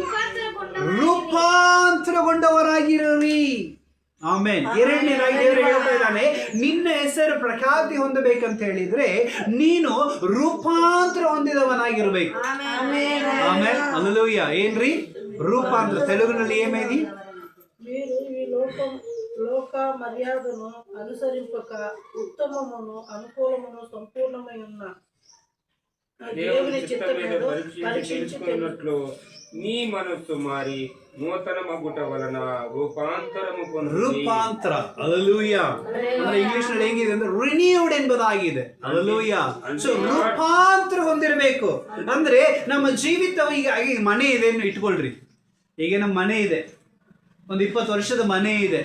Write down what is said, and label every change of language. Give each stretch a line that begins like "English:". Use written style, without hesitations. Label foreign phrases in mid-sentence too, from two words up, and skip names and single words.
Kannada: ರೂಪಾಂತರಗೊಂಡವರಾಗಿರಿ. ಆಮೇನ್. ಎರಡನೇದಾಗಿ ದೇವರು ಹೇಳ್ತಾ ಇದ್ದಾನೆ, ನಿನ್ನ ಹೆಸರು ಪ್ರಖ್ಯಾತಿ ಹೊಂದಬೇಕಂತ ಹೇಳಿದ್ರೆ ನೀನು ರೂಪಾಂತರ ಹೊಂದಿದವನಾಗಿರ್ಬೇಕು. ಆಮೇನ್. ಹಲ್ಲೆಲೂಯ. ಏನ್ರಿ ರೂಪಾಂತರ? ತೆಲುಗಿನಲ್ಲಿ ಏಮೇದಿ?
Telugu: మీరు ఈ లోక మర్యాదను అనుసరింపక ఉత్తమమును అనుకూలమును సంపూర్ణమై ఉన్న దేవుని చిత్తమేదో పరీక్షించుకున్నట్లు నీ మనస్సు మారి నూతన మగుట వలన రూపాంతరము
Kannada: ರೂಪಾಂತರ. ಹಲ್ಲೆಲೂಯ. ಅಂದ್ರೆ ಇಂಗ್ಲಿಷ್ ನಲ್ಲಿ ಹೆಂಗಿದೆ ಅಂದ್ರೆ ರಿನ್ಯೂಡ್ ಎಂಬುದಾಗಿದೆ. ಹಲ್ಲೆಲೂಯ. ಸೊ ರೂಪಾಂತರ ಹೊಂದಿರಬೇಕು ಅಂದ್ರೆ ನಮ್ಮ ಜೀವಿತ ಈಗ ಮನೆ ಇದೆ ಇಟ್ಕೊಳ್ರಿ. ಈಗ ನಮ್ಮ ಮನೆ ಇದೆ, ಒಂದು 20 ವರ್ಷದ ಮನೆ ಇದೆ.